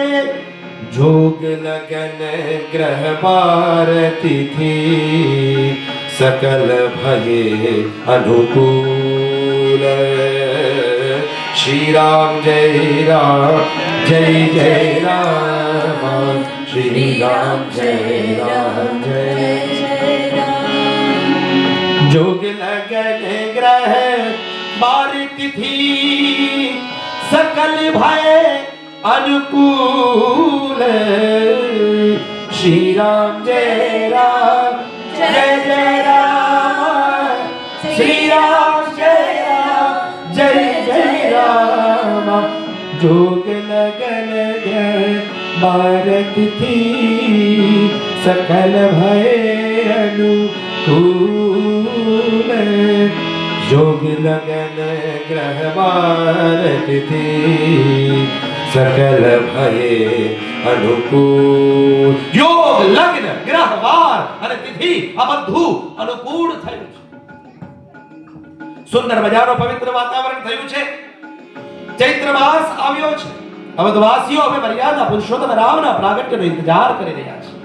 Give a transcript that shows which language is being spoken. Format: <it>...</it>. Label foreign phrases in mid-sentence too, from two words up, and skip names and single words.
<hi>जोग लगन ग्रह बार तिथि सकल भये अनुकूल, श्री राम जय राम जय जय राम, श्री राम जय राम जय जय राम. जोग लगन ग्रह बार तिथि सकल भय अनुकूल, श्री राम जय राम जय जय राम, श्री राम जय राम जय जय राम. जोग लगन ग्रह भारत थी सकल भय अनुकूल, जोग लगन ग्रह भारत थी सकल भये अनुकूल.</hi> <gu>યોગ લગ્ન ગ્રહ વાર અને તિથિ આ બધું અનુકૂળ થયું છે. સુંદર મજાનો પવિત્ર વાતાવરણ થયું છે. ચૈત્ર માસ આવ્યો છે. અવધવાસીઓ હવે મર્યાદા પુરુષોત્તમ રામના પ્રાગટ્યનો ઇંતજાર કરી રહ્યા છે.</gu>